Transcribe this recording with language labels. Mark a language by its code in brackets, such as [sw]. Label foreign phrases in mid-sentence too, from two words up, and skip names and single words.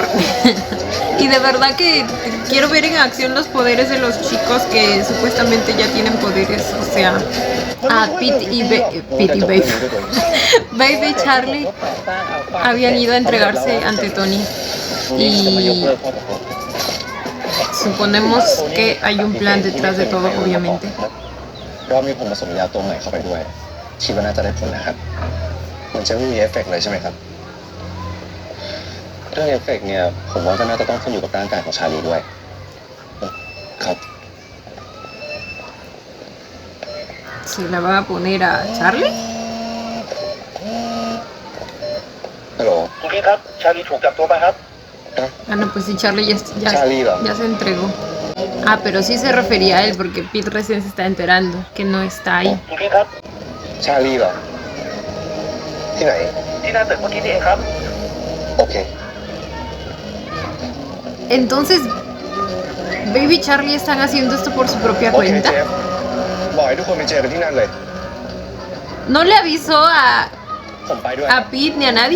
[es] Y de verdad que quiero ver en acción los poderes de los chicos que supuestamente ya tienen poderes. O sea, Pete y Babe Babe y Charlie habían ido a entregarse ante Tony. Y suponemos que hay un plan detrás de todo, obviamente. [th] คิดว่าน่าจะได้ผลนะครับมันจะไม่มีเอฟเฟกต์เลยใช่ไหมครับเรื่องเอฟเฟกต์เนี่ยผมว่าก็น่าจะต้องขึ้นอยู่กับร่างกายของชาลีด้วยครับ [es] Si la van a poner a Charlie. [th] ฮัลโหลคุณพี่ครับชาลีถูกจับตัวไปครับ [es] Ah, no, pues sí, Charlie ya se entregó. Ah, pero sí se refería a él porque Pete recién se está enterando que no está ahí. [th] คุณพี่ครับชาลีเหรอที่ไหนที่หน้าตึกเมื่อกี้นี่เองครับโอเค [es] Entonces, Baby y Charlie están haciendo esto por su propia [th] โอเค [es] cuenta. [th] เจฟบอกให้ทุกคนไปเจอกันที่นั่นเลย [es] No le avisó [th] ผมไปด้วย [es] a Pete ni a nadie.